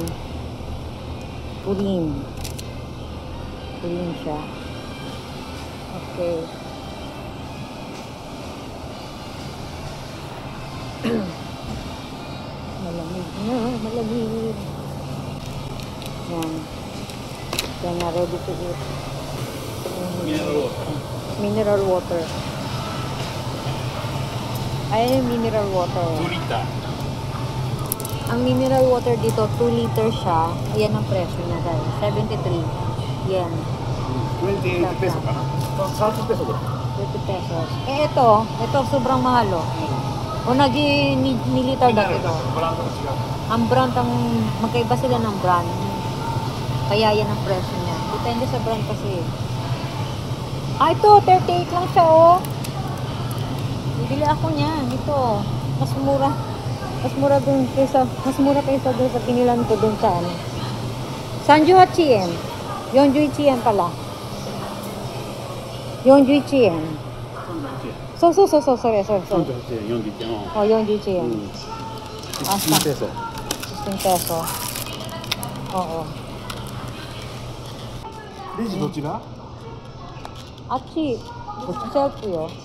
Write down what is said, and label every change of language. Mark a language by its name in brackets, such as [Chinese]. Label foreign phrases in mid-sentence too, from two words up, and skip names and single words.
[Filipino] Puring. Puring siya. Okay. Malamig. Yan. Yan na, [English] ready to eat. Mineral water. [Filipino] Ayan yung [English] mineral water. [Filipino] 2 liter。 Ang [English] mineral water [Filipino] dito, 2 liters siya. Ayan ang presyo niya guys. 73 yen. [Japanese] 28 peso かな。30ペソぐらい。 [Filipino] 30 pesos. Eh ito sobrang mahal oh. O niliter dati ito. [Japanese] ブランドが違う。 [Filipino] Ang brand, magkaiba sila ng brand. Kaya yan ang presyo niya. Depende sa brand kasi. Ah, ito, 38 lang siya oh. Bibili ako niyan. Ito, mas mura. Mas mura kaysa doon sa pinilan ko doon sa ano. 38 yen. 41 yen pala. [Japanese] 41 yen. そう、それ。 38円、41円。 [Filipino] Oh, 41 yen. [Japanese] 16ペソ。 [Filipino] 16 peso. Oo. [Japanese] レジどちら？あっち、セルフよ。